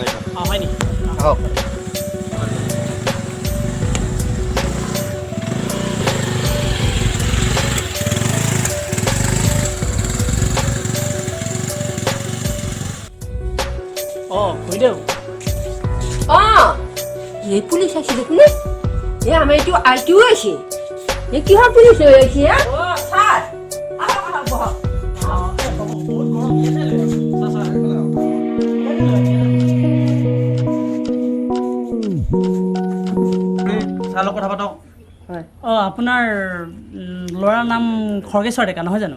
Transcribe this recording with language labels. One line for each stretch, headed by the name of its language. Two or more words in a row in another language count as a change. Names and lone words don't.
Assamese: হয় নেকি আহক খুৰীদেউ
Bangla: এই পুলিশ আছে দেখুন এ আমার একটু আইটিও আছে এ কি হয় পুলিশ হয়ে আছে স্যার
Assamese: চালৰ কথা পাতক আপোনাৰ ল'ৰাৰ নাম খৰ্গেশ্বৰ ডেকা নহয় জানো